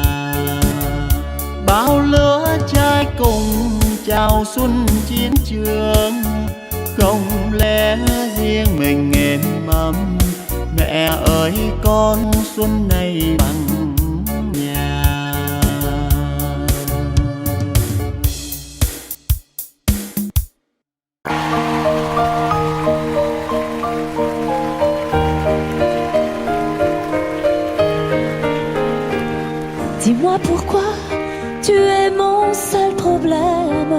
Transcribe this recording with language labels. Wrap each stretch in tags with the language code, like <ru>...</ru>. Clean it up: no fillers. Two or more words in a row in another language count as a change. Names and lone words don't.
<vi>Bao lứa trai cùng chào xuân chiến trường. Không lẽ riêng mình em ấm, mẹ ơi con xuân này vắng nhà.</vi> <fr>Dis-moi pourquoi tu es mon seul problème.</fr>